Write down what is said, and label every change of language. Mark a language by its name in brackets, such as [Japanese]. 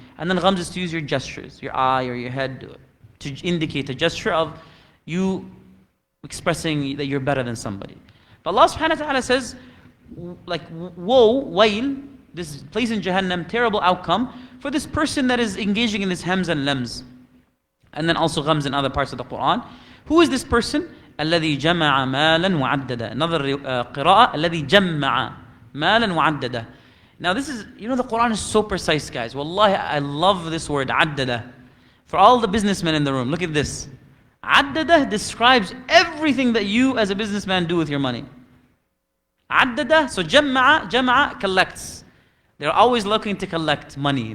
[English] And then Ghams is to use your gestures, your eye or your head, to indicate a gesture of you expressing that you're better than somebody. But Allah subhanahu wa ta'ala says, like, woe, wail, this place in Jahannam, terrible outcome for this person that is engaging in this Hams and Lams. And then also Ghams in other parts of the Quran. Who is this person? [Arabic] الذي جمع مالا وعدده. [English] Another qira'ah, [Arabic] الذي جمع مالا وعدده. [English] Now this is, the Quran is so precise, guys. Wallahi, I love this word, عدده. For all the businessmen in the room, look at this. عدده describes everything that you as a businessman do with your money. عدده, so جمع collects. They're always looking to collect money.